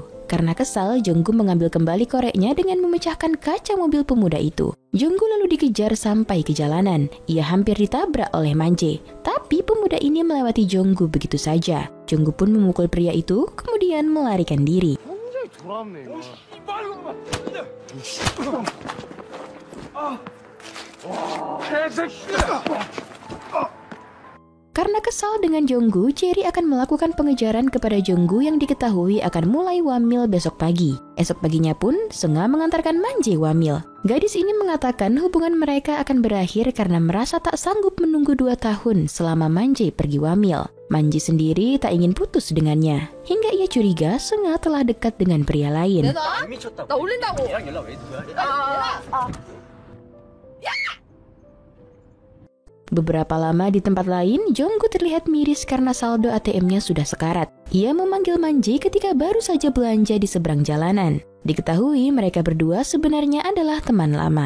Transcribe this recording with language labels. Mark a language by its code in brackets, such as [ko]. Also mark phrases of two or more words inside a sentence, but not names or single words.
[id] Karena kesal, Jonggu mengambil kembali koreknya dengan memecahkan kaca mobil pemuda itu. Jonggu lalu dikejar sampai ke jalanan. Ia hampir ditabrak oleh Manje. Tapi pemuda ini melewati Jonggu begitu saja. Jonggu pun memukul pria itu, kemudian melarikan diri. [ko] 돌아왔네 이거. [id] Karena kesal dengan Jonggu, Jerry akan melakukan pengejaran kepada Jonggu yang diketahui akan mulai wamil besok pagi. Esok paginya pun, Sunga mengantarkan Manje wamil. Gadis ini mengatakan hubungan mereka akan berakhir karena merasa tak sanggup menunggu 2 tahun selama Manje pergi wamil. Manje sendiri tak ingin putus dengannya. Hingga ia curiga Sunga telah dekat dengan pria lain. [ko] 나 올린다고. 얘랑 연락 왜 해? [id] Beberapa lama di tempat lain, Jonggu terlihat miris karena saldo ATM-nya sudah sekarat. Ia memanggil Manje ketika baru saja belanja di seberang jalanan. Diketahui mereka berdua sebenarnya adalah teman lama.